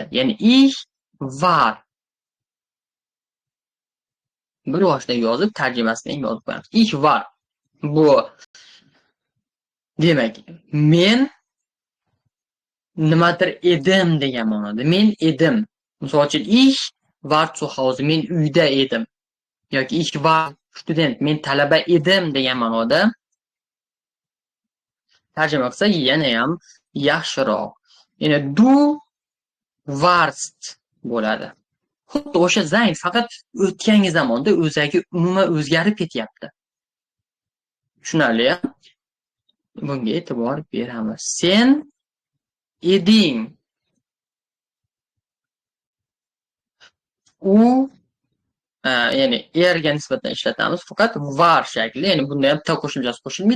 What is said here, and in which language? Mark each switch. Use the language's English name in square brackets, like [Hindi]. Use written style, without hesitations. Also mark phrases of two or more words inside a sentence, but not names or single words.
[German] Ya'ni ich var. [Uzbek] Bir boshda yozib, tarjimasini ham yozib qo'yamiz. [German] Ich var. [Uzbek] Bu demak, men nimadir edim degan ma'noda. Men edim. Misol uchun [German] ich war zu Hause, [Uzbek] men uyda edim. [German] Yoki ich war student, [Uzbek] men talaba edim degan ma'noda tarjima qilsak yana ham yaxshiroq. Ya'ni [German] du warst [Uzbek] bo'ladi. Xuddi o'sha zayn, faqat o'tgangi zamonda o'zagi umuman o'zgarib ketyapti. Tushunarli? Bunga e'tibor beramiz. Sen eding. U ya'ni erga nisbatan ishlatamiz, faqat var shakli, ya'ni bunda ham ta qo'shimchasi qo'shilmaydi.